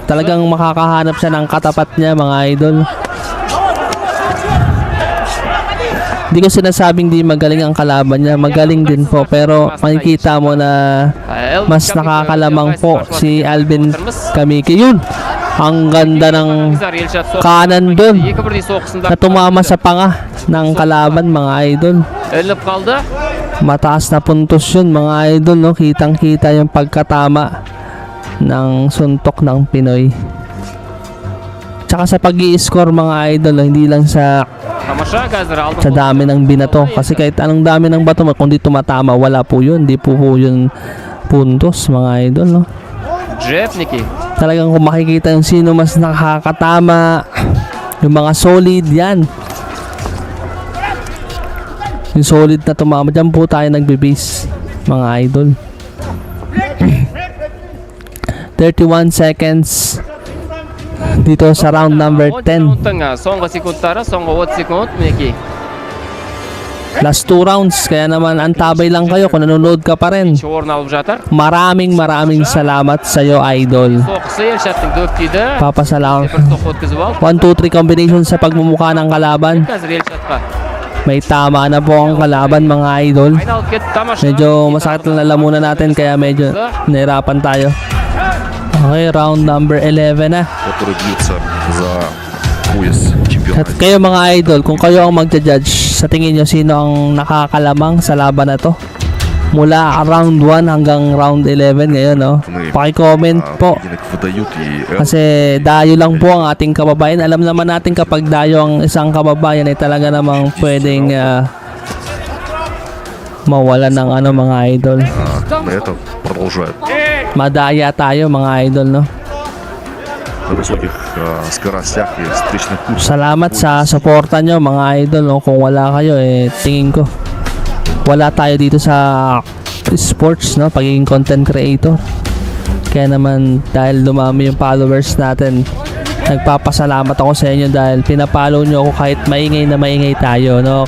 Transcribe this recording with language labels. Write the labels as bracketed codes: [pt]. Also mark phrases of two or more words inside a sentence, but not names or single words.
[tl] Talagang makakahanap siya ng katapat niya mga idol. Hindi ko sinasabing di magaling ang kalaban niya. Magaling din po. Pero makikita mo na mas nakakalamang po si Alvin Kamike. Yun! Ang ganda ng kanan dun na tumama sa panga ng kalaban mga idol. [kk] Іліп қалды. [tl] Mataas na puntos yun mga idol, no? Kitang kita yung pagkatama ng suntok ng Pinoy. Tsaka sa pag-i-score mga idol, hindi lang sa [kk] Тамаша қазір алды. [tl] dami ng binato. Kasi kahit anong dami ng bato, kung di tumatama, wala po yun. Di po yun puntos mga idol, no? Джепники. Talagang kung makikita yung sino mas nakakatama, yung mga solid yan. Yung solid na tumama, dyan po tayo nagbe-base mga idol. 31 seconds dito sa round number 10. [kk] Соңғы секундтары, соңғы 30 секунд мінекей. [en] Last 2 rounds, [tl] kaya naman antabay lang kayo kung nanonood ka pa rin. [kk] Орын алып жатыр. [tl] Maraming salamat sa iyo, idol. [kk] Соққысы Елшаттың дөп тиді. [tl] Papasalamat. [kk] Бір соққы өткізіп алды. [tl] 1, 2, 3 combination sa pagmumukha ng kalaban. [kk] Қазір Елшатқа [tl] May tama na po ang kalaban, mga idol. [kk] айналып кетті тамаша. [tl] Medyo masakit ang lalamunan natin, kaya medyo nahirapan tayo. Okay, round number 11 na. [ru] который бьется за пояс чемпиона. [tl] At kayo mga idol, kung kayo ang magja-judge, sa tingin nyo sino ang nakakalamang sa laban na to? Mula round 1 hanggang round 11 ngayon, no? Paki-comment po. [ru] Поединок выдают и [tl] Kasi dayo lang po ang ating kababayan. Alam naman natin kapag dayo ang isang kababayan ay talaga namang pwedeng mawalan ng ano, mga idol. [ru] на этом продолжают [tl] Madaya tayo, mga idol, no? [ru] на высоких скоростях и встречных курсах. [tl] Salamat sa suporta nyo, mga idol, no? Kung wala kayo, tingin ko wala tayo dito sa sports, no? Pagiging [en] content creator. [tl] Kaya naman, dahil dumami yung followers natin, nagpapasalamat ako sa inyo dahil pinapollow nyo ako kahit maingay na maingay tayo, no?